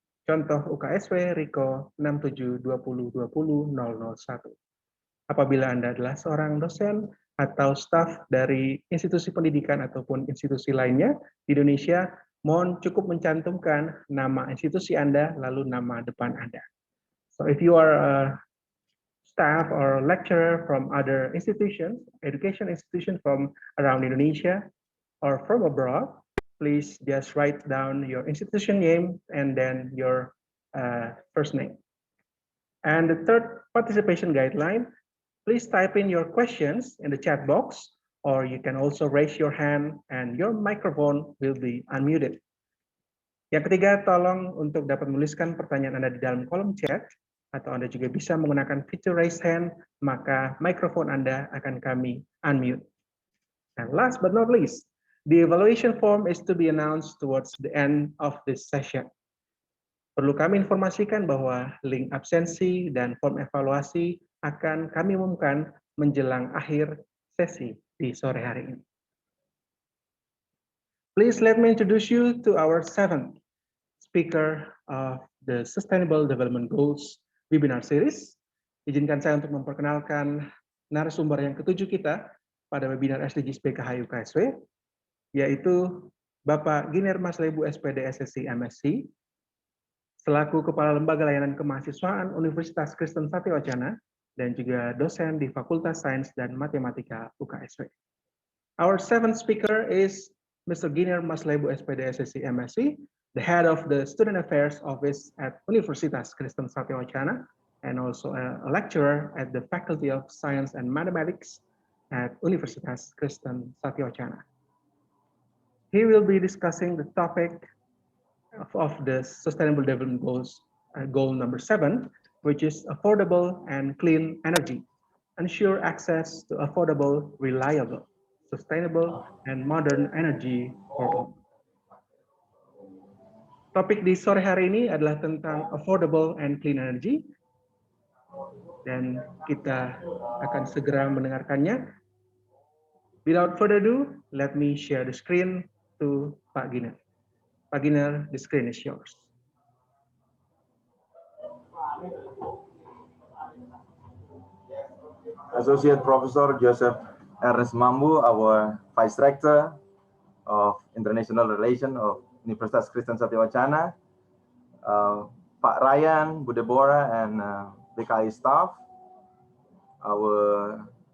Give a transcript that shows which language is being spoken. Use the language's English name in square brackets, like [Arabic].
[Indonesian] Contoh UKSW RICO 6720200001. Apabila Anda adalah seorang dosen atau staf dari institusi pendidikan ataupun institusi lainnya di Indonesia, mohon cukup mencantumkan nama institusi Anda lalu nama depan Anda. [English] So if you are a staff or lecturer from other institutions, education institutions from around Indonesia or from abroad, please just write down your institution name and then your first name. And the third participation guideline, please type in your questions in the chat box, or you can also raise your hand and your microphone will be unmuted. [Indonesian] Yang ketiga, tolong untuk dapat menuliskan pertanyaan Anda di dalam kolom chat, atau Anda juga bisa menggunakan fitur raise hand, maka mikrofon Anda akan kami unmute. [English] And last but not least, the evaluation form is to be announced towards the end of this session. [Indonesian] Perlu kami informasikan bahwa link absensi dan form evaluasi akan kami umumkan menjelang akhir sesi di sore hari ini. [English] Please let me introduce you to our 7th speaker of the Sustainable Development Goals webinar series. [Indonesian] Izinkan saya untuk memperkenalkan narasumber yang ke-7 kita pada webinar SDGs BKHI UKSW, yaitu Bapak Giner Maslebu SPD SSC MSc, selaku Kepala Lembaga Layanan Kemahasiswaan Universitas Kristen Satyawacana dan juga dosen di Fakultas Sains dan Matematika UKSW. [English] Our 7th speaker is Mr. Giner Maslebu SPD SSC MSc, the head of the Student Affairs Office at Universitas Kristen Satyawacana, and also a lecturer at the Faculty of Science and Mathematics at Universitas Kristen Satyawacana. He will be discussing the topic of the Sustainable Development Goals, goal number 7, which is affordable and clean energy. Ensure access to affordable, reliable, sustainable, and modern energy for all. [Indonesian] Topik di sore hari ini adalah tentang affordable and clean energy, dan kita akan segera mendengarkannya. [English] Without further ado, let me share the screen to Pak Giner. Pak Giner, the screen is yours. Associate Professor Joseph Ernest Mambu, our Vice Rector of International Relations of Universitas Kristen Satyawacana, Pak Ryan, Bu Deborah, and BKI staff, our